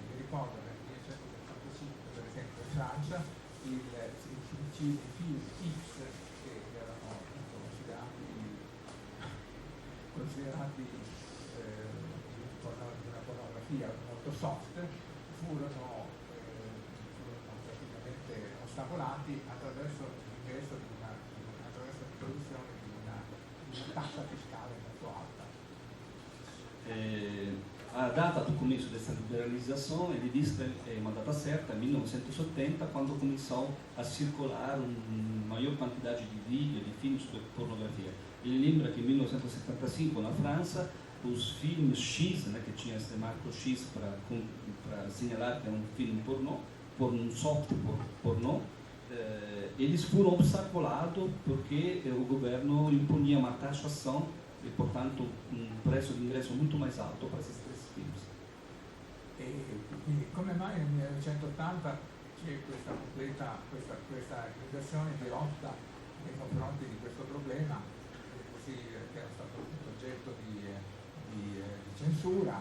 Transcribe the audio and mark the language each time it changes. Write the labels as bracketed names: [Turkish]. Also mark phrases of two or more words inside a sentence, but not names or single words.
[Italian] Mi ricordo nel 1975, per esempio, in Francia, i film X, che erano considerati una pornografia molto soft, furono praticamente ostacolati attraverso l'ingresso attraverso l'introduzione di una tassa fiscale molto alta. [Portuguese] A data do começo dessa liberalização, ele diz que é uma data certa, 1970, quando começou a circular uma maior quantidade de vídeos, de filmes sobre pornografia. Ele lembra que em 1975, na França, os filmes X, né, que tinha esse marco X para assinalar que é um filme pornô, um soft pornô, eles foram obstaculados porque o governo impunha uma taxação e, portanto, [Italian] un prezzo di ingresso molto mais alto per questi stessi film. E quindi come mai nel 1980 c'è questa inversione di rotta nei confronti di questo problema, che era stato oggetto di censura.